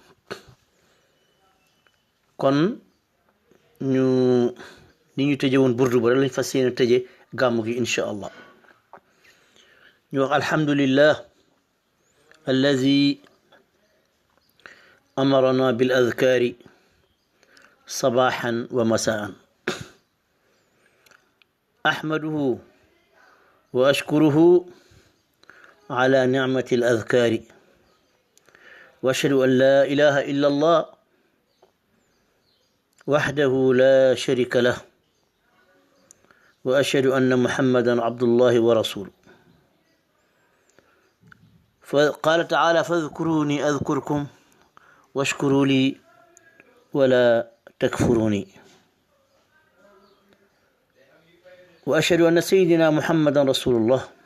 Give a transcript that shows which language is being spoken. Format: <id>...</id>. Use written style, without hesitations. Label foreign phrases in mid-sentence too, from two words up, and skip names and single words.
<wo>kon ñu ni ñu tëje woon burdu ba rek lañ fas yéene tëje gàmmu gi</wo> <ar>إن شاء الله</ar> <wo>ñu wax</wo> <ar>الحمد لله الذي أمرنا بالأذكار صباحا ومساء أحمده وأشكره على نعمة الأذكار وأشهد أن لا إله إلا الله وحده لا شريك له وأشهد أن محمدا عبد الله ورسوله فقال تعالى فاذكروني أذكركم واشكروا لي ولا تكفروني وأشهد أن سيدنا محمدا رسول الله</ar>